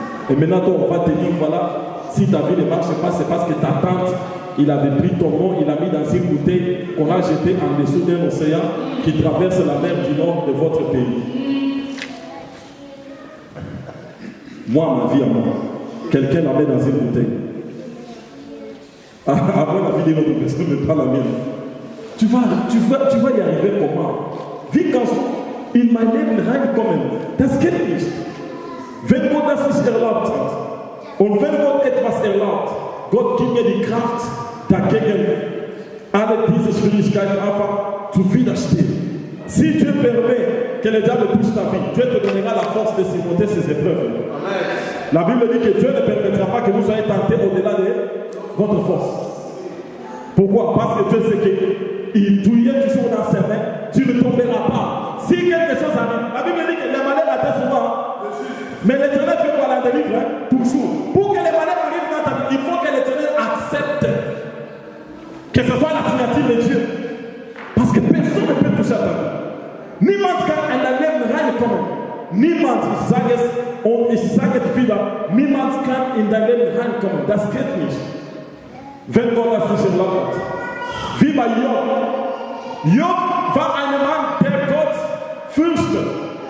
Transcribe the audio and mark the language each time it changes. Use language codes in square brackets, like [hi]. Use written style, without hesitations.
[fr] Et maintenant, on va te dire, voilà, si ta vie ne marche pas, c'est parce que ta tante, il avait pris ton nom, il l'a mis dans une bouteille qu'on a jetée en dessous d'un océan qui traverse la mer du nord de votre pays. Moi, ma vie à moi, quelqu'un la met dans une bouteille. Après la vie d'une autre personne, mais pas la mienne. Tu vas y arriver comment? [de] Wie kannst du in mein Leben reinkommen? Das geht nicht. Wenn Gott das nicht erlaubt hat und wenn Gott etwas erlaubt, Gott gibt mir die Kraft, dagegen alle diese Schwierigkeiten einfach zu widerstehen. [fr] Si Dieu permet que le diable touche ta vie, Dieu te donnera la force de surmonter ces épreuves. Amen. La Bible dit que Dieu ne permettra pas que vous soyez tentés au-delà de votre force. Pourquoi? Parce que Dieu sait qu'il touillait toujours dans ses mains, tu ne tomberas pas. Si quelque chose arrive, la Bible dit que les malheurs atteignent souvent, mais l'Éternel fait quoi? La délivre, toujours. Pour que les malheurs arrivent dans ta vie, il faut que l'Éternel accepte que ce soit la signature de Dieu. Parce que personne ne peut toucher à ta vie. [de] Niemand kann an dein Leben reinkommen. Niemand, ich sage es wieder, niemand kann in dein Leben reinkommen. Das geht nicht. Wenn Gott das nicht erlaubt hat. Wie bei Job. Job war ein Mann, der Gott fürchtet.